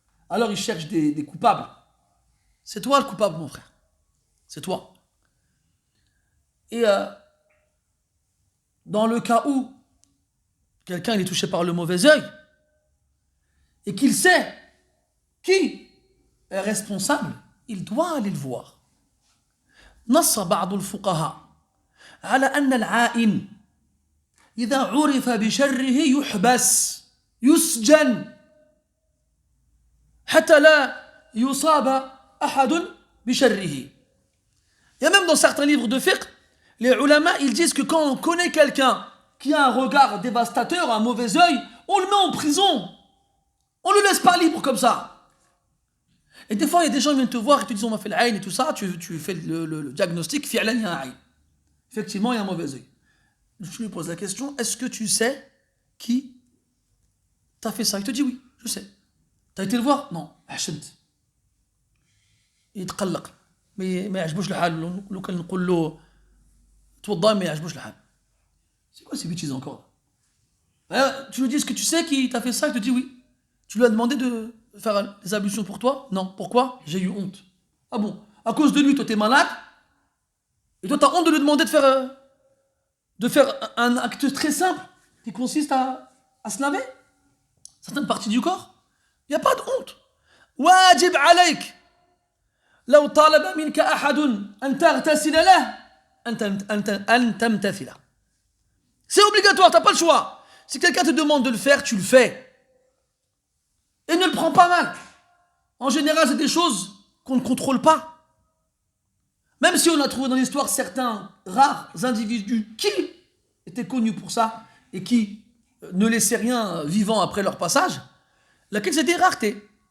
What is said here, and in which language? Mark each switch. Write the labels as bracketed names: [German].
[French] Alors, il cherche des coupables. C'est toi le coupable, mon frère. C'est toi. Et dans le cas où quelqu'un est touché par le mauvais œil et qu'il sait qui est responsable, il doit aller le voir. [Arabic] نص بعض الفقهاء على أن العائن إذا عرف بشره يحبس يسجن حتى لا يصاب أحد بشره. [French] Et même dans certains livres de fiqh, les ulama, ils disent que quand on connaît quelqu'un qui a un regard dévastateur, un mauvais œil, on le met en prison. On ne le laisse pas libre comme ça. Et des fois, il y a des gens qui viennent te voir et te disent on m'a fait l'aïn et tout ça, tu fais le diagnostic, fi'lan, il y a un aïn. Effectivement, il y a un mauvais œil. Je lui pose la question, est-ce que tu sais qui t'a fait ça? Il te dit oui, je sais. T'as été le voir? Non. Ahsant. [Arabic] يتقلق ما يعجبوش الحال لو كان نقول له توضا ما يعجبوش الحال. [French] C'est quoi ces bêtises encore? Tu lui dis, est-ce que tu sais qui t'a fait ça? Il te dit oui. Tu lui as demandé de faire des ablutions pour toi? Non. Pourquoi? J'ai eu honte. Ah bon? À cause de lui, toi t'es malade? Et toi t'as honte de lui demander de faire un acte très simple qui consiste à se laver certaines parties du corps? Il n'y a pas de honte. [Arabic] Wajib alayk. لو طالب منك أحد أن تغتسل له أن تمتثل. [French] C'est obligatoire, tu n'as pas le choix. Si quelqu'un te demande de le faire, tu le fais. Et ne le prends pas mal. En général, c'est des choses qu'on ne contrôle pas. Même si on a trouvé dans l'histoire certains rares individus qui étaient connus pour ça et qui ne laissaient rien vivant après leur passage, laquelle c'était une rareté.